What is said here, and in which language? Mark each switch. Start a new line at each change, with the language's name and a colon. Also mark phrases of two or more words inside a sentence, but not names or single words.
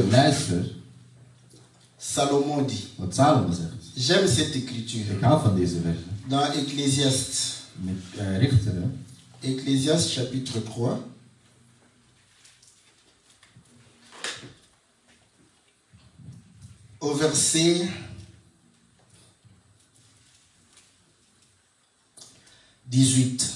Dutch: Luister
French: Salomon dit.
Dutch: wat Salomo zegt.
French: J'aime cette écriture.
Dutch: Ik hou van deze versen.
French: Dans Ecclésiaste.
Dutch: Met Richteren,
French: Ecclésiaste chapitre 3. Au verset 18.